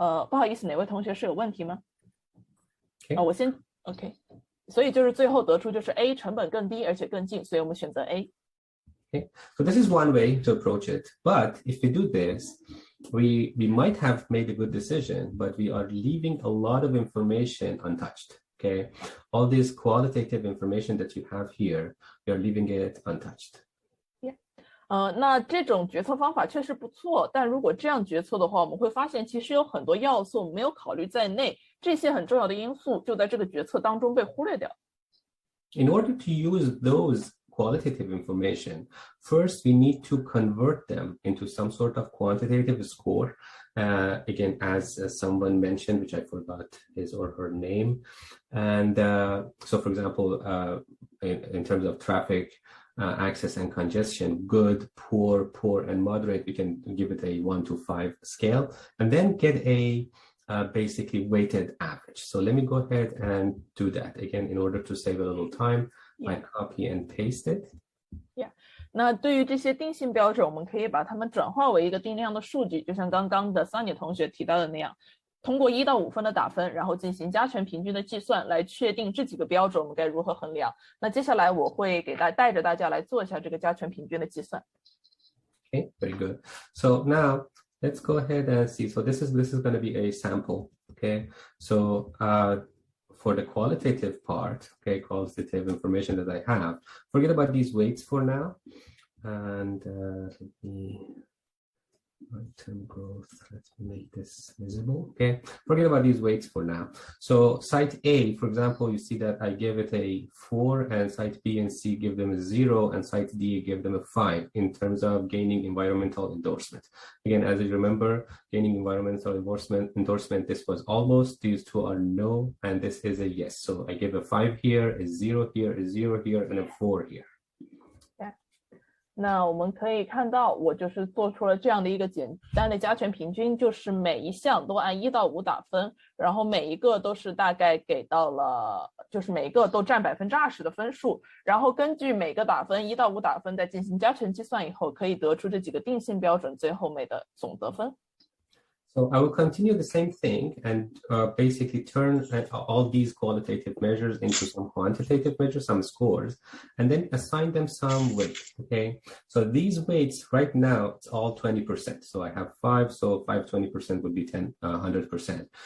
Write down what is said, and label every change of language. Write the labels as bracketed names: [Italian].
[Chinese] 不好意思，哪位同学是有问题吗？ [English] Okay. [Chinese] 我先 OK， 所以就是最后得出就是 A 成本更低而且更近，所以我们选择 A。 [English] Okay, so this is one way to approach it. But if we do this, we might have made a good decision, but we are leaving a lot of information untouched. Okay, all this qualitative information that you have here, you're leaving it untouched. Yeah. [Chinese] 那这种决策方法确实不错，但如果这样决策的话，我们会发现其实有很多要素我们没有考虑在内，这些很重要的因素就在这个决策当中被忽略掉。 [English] In order to use those qualitative information, first we need to convert them into some sort of quantitative score. Again, as someone mentioned, which I forgot his or her name. And so, for example, in terms of traffic access and congestion, good, poor, and moderate, we can give it a 1 to 5 scale, and then get a basically weighted average. So let me go ahead and do that again in order to save a little time. I copy and paste it. Yeah. [Chinese] 那对于这些定性标准，我们可以把它们转化为一个定量的数据，就像刚刚的Sunny同学提到的那样，通过1到5分的打分，然后进行加权平均的计算，来确定这几个标准我们该如何衡量。那接下来我会带着大家来做一下这个加权平均的计算。 [English] Okay, very good. So now let's go ahead and see. So this is going to be a sample. Okay, so for the qualitative part, okay, qualitative information that I have, forget about these weights for now. And let me long-term growth. Let's make this visible. Okay, forget about these weights for now. So site A, for example, you see that I gave it a 4, and site B and C give them a 0, and site D give them a 5 in terms of gaining environmental endorsement. Again, as you remember, gaining environmental endorsement, this was almost, these two are no, and this is a yes. So I gave a 5 here, a 0 here, a 0 here, and a 4 here. [Chinese] 那我们可以看到，我就是做出了这样的一个简单的加权平均，就是每一项都按1到5打分，然后每一个都是大概给到了，就是每一个都占20%的分数，然后根据每个打分1到5打分，再进行加权计算以后，可以得出这几个定性标准最后面的总得分。 [English] So I will continue the same thing and basically turn all these qualitative measures into some quantitative measures, some scores, and then assign them some weight, okay? So these weights right now, it's all 20%. So I have 5, so 20% would be 100%.